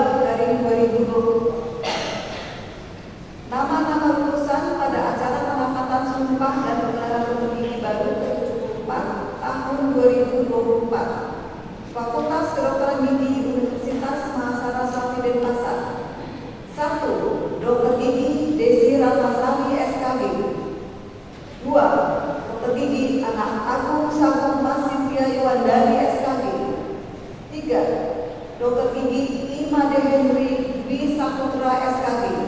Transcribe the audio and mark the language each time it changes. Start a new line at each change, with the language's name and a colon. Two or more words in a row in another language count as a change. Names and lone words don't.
Indonesian: Nama-nama lulusan pada acara pengangkatan sumpah dan penggelaran dokter gigi baru ke-74 tahun 2024 Fakultas Kedokteran Gigi Universitas Mahasiswa Denpasar. 1. Dokter Gigi Desi Ratnasari SKG. 2. Dokter Gigi Anak Agung Sagung Masifia Yuwandari SKG. 3. Dokter Gigi Imade Henry Dwi Saputra SKG.